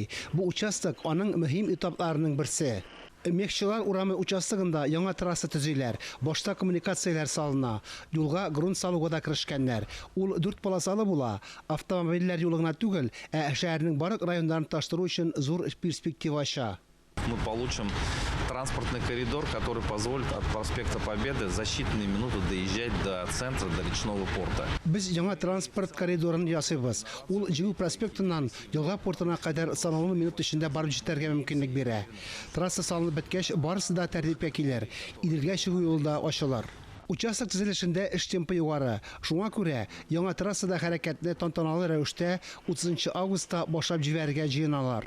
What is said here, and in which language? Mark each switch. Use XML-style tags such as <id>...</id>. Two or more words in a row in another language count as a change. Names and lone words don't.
<tt>Бу участок аның мөһим этапларының берсе. Мехчылар урамы участогында яңа трасса төзиләр, башта коммуникацияләр салына, юлга грунт салуга да керешкәннәр. Ул 4 полосалы була, автомобильләр юлы гына түгел, ә шәһәрнең барлык районнарын таштыру өчен зур перспектива ача.</tt> <ru>Мы получим транспортный коридор, который позволит от проспекта Победы за считанные минуты доезжать до центра, до речного порта.</ru> <tt>Без яңа транспорт коридорын ясыйбыз. Ул Җиңү проспектыннан Елга портына кадәр санаулы минут эчендә барып җитәргә мөмкинлек бирә. Трасса салынып беткәч, барысы да тәртипкә килер. Иделгә чыгу юлы да ачылыр. Участок төзелешендә эш темпы югары. Шуңа күрә яңа трассада хәрәкәтне тантаналы рәвештә 30 августта башлап җибәрергә җыеналар.</tt>